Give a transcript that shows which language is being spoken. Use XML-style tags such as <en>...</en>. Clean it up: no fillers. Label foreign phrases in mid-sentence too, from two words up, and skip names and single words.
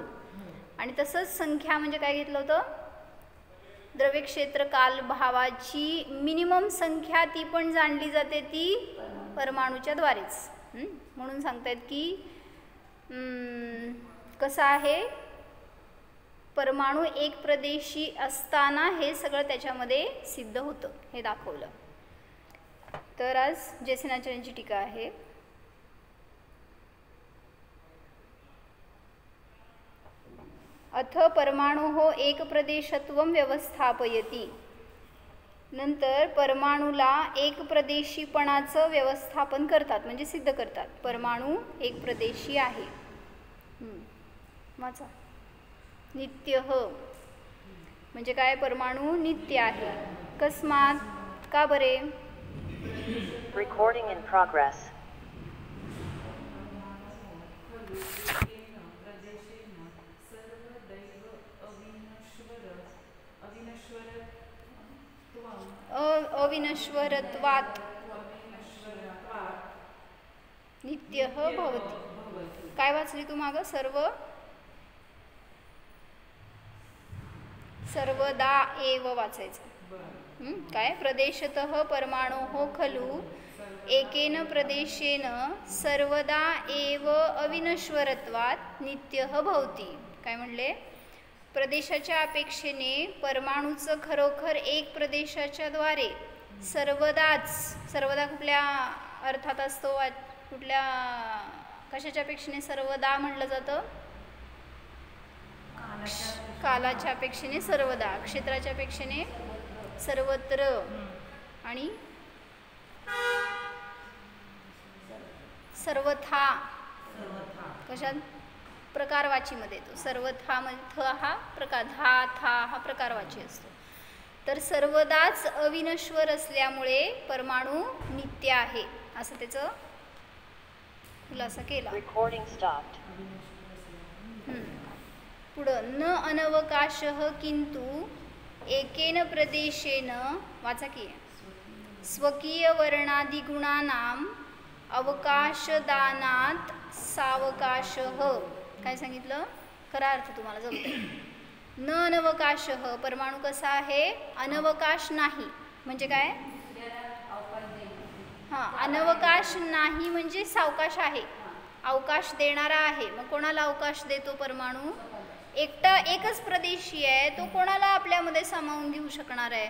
<mr>आणि तसंच संख्या म्हणजे काय घेतलं होतं? द्रव्य क्षेत्र काल भावाची मिनिमम संख्या ती पण जाणली जाते ती परमाणूच्या द्वारेच। म्हणून सांगतायत की कसं आहे, परमाणू 1 प्रदेशी असताना हे सगळं त्याच्यामध्ये सिद्ध होतं, हे दाखवलं। तर आज जयसेनाचार्यांची टीका आहे।</mr> <sa>अथ परमाणु 1 प्रदेशत्वं व्यवस्थापयति।</sa> <mr>नंतर परमाणूला 1 प्रदेशीपणाचं व्यवस्थापन करतात, म्हणजे सिद्ध करतात। परमाणू 1 प्रदेशी आहे। वाचा। नित्य म्हणजे काय? परमाणू नित्य आहे। कस्मात? का बरे?</mr> <en>Recording in progress.</en> <sa>अविनश्वरत्वात् नित्यः भवति।</sa> <mr>काय वाचली तू मागं?</mr> <sa>सर्वदा एव</sa> <mr>वाचायचं। काय?</mr> <sa>प्रदेशतः परमाणोः खलु एकेन प्रदेशेन सर्वदा एव अविनश्वरत्वात् नित्यः भवति।</sa> <mr>काय म्हणले? प्रदेशाच्या अपेक्षेने परमाणूचं खरोखर 1 प्रदेशाच्या द्वारे सर्वदाच, सर्वदा कुठल्या अर्थात असतो? कुठल्या कशाच्या अपेक्षेने सर्वदा म्हटलं जातं? कालाच्या अपेक्षेने सर्वदा, क्षेत्राच्या अपेक्षेने सर्वत्र आणि सर्वथा। कशात? प्रकारवाचीमध्ये येतो। सर्वथा म्हणजे थ हा प्रकार, धा था हा प्रकारवाची असतो। तर सर्वदाच अविनश्वर असल्यामुळे परमाणू नित्य आहे, असं त्याचं खुलासा केला।</mr> <sa>पुढं न अनवकाशः किंतु एकेन प्रदेशेन,</sa> <mr>वाचा की,</mr> <sa>स्वकीय वर्णादिगुणानां अवकाशदानात सावकाशः।</sa> <mr>काय सांगितलं? खरा अर्थ तुम्हाला जमतोय।</mr> <sa>न अनवकाशः,</sa> <mr>परमाणू कसा आहे? अनवकाश नाही। म्हणजे काय? अनवकाश नाही म्हणजे सावकाश आहे। अवकाश देणारा आहे. मग कोणाला अवकाश देतो परमाणू? एकच प्रदेशी आहे, तो कोणाला आपल्यामध्ये सामावून घेऊ शकणार आहे?</mr>